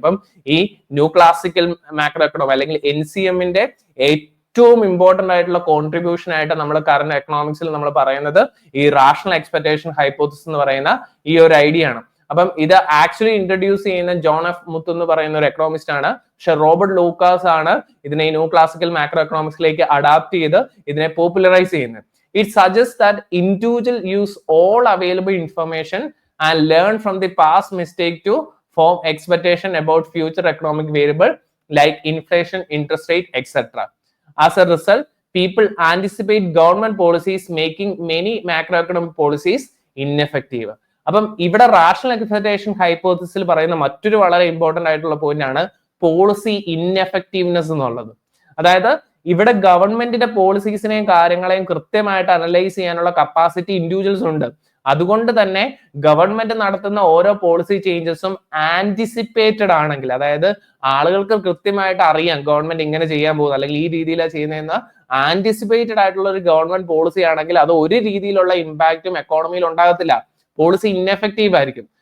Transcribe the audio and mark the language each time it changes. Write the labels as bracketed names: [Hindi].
[Malayalam] അപ്പം ഈ new classical macro economy അല്ലെങ്കിൽ NCMന്റെ ഏറ്റവും ഇമ്പോർട്ടന്റ് ആയിട്ടുള്ള കോൺട്രിബ്യൂഷൻ ആയിട്ട് നമ്മൾ കറന്റ് എക്കണോമിക്സിൽ നമ്മൾ പറയുന്നത് ഈ റാഷണൽ എക്സ്പെക്ടേഷൻ ഹൈപ്പോസിസ് എന്ന് പറയുന്ന ഈ ഒരു ഐഡിയ ആണ്. അപ്പം ഇത് ആക്ച്വലി ഇൻട്രൊഡ്യൂസ് ചെയ്യുന്ന ജോൺ എഫ് മുത്ത് എന്ന് പറയുന്ന ഒരു എക്കണോമിസ്റ്റ് ആണ്. പക്ഷെ റോബർട്ട് ലൂക്കാസ് ആണ് ഇതിനെ ന്യൂ ക്ലാസിക്കൽ മാക്രോ എക്കണോമിക്സിലേക്ക് അഡാപ്റ്റ് ചെയ്ത് ഇതിനെ പോപ്പുലറൈസ് ചെയ്യുന്നത്. [English] It suggest that individual use all available information and learn from the past mistake to form expectation about future economic variable like inflation, interest rate, etc. As a result, people anticipate government policies making many macroeconomic policies ineffective. [Malayalam] അപ്പം ഇവിടെ rational expectation ഹൈപ്പോത്തിസിൽ പറയുന്ന മറ്റൊരു വളരെ important ആയിട്ടുള്ള point ആണ് policy ഇൻഎഫക്റ്റീവ്നെസ് എന്നുള്ളത്. അതായത് ഇവിടെ ഗവൺമെന്റിന്റെ പോളിസീസിനെയും കാര്യങ്ങളെയും കൃത്യമായിട്ട് അനലൈസ് ചെയ്യാനുള്ള കപ്പാസിറ്റി ഇൻഡിവിജ്വൽസ് ഉണ്ട്. അതുകൊണ്ട് തന്നെ ഗവൺമെന്റ് നടത്തുന്ന ഓരോ പോളിസി ചേഞ്ചസും ആന്റിസിപ്പേറ്റഡ് ആണെങ്കിൽ, അതായത് ആളുകൾക്ക് കൃത്യമായിട്ട് അറിയാം ഗവൺമെന്റ് ഇങ്ങനെ ചെയ്യാൻ പോകുന്നത് അല്ലെങ്കിൽ ഈ രീതിയിലാണ് ചെയ്യുന്നതെന്ന് ആന്റിസിപ്പേറ്റഡ് ആയിട്ടുള്ള ഒരു ഗവൺമെന്റ് പോളിസി ആണെങ്കിൽ അത് ഒരു രീതിയിലുള്ള ഇമ്പാക്റ്റും എക്കോണമിയിൽ ഉണ്ടാകത്തില്ല, പോളിസി ഇൻഎഫക്റ്റീവ് ആയിരിക്കും.